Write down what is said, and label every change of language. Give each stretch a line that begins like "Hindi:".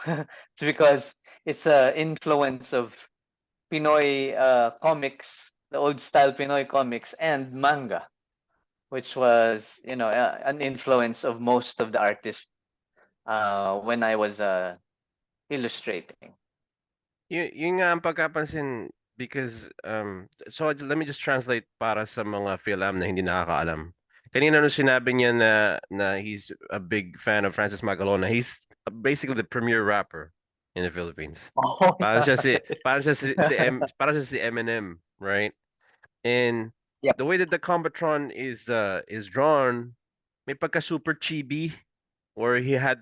English: It's because it's a influence of Pinoy comics, the old style Pinoy comics and manga, which was an influence of most of the artists when I was illustrating.
Filipino: Yun nga ang pagkapansin
English: because so let me just translate
Filipino: para sa mga Philam na hindi nakakaalam. Kanina nung sinabi niya na
English: he's a big fan of Francis Magalona, he's basically the premier rapper in the Philippines. Oh,
Filipino: Parang siya si Eminem,
English: right? And yep. the way that the Combatron is drawn,
Filipino: may pagka
English: super chibi where he had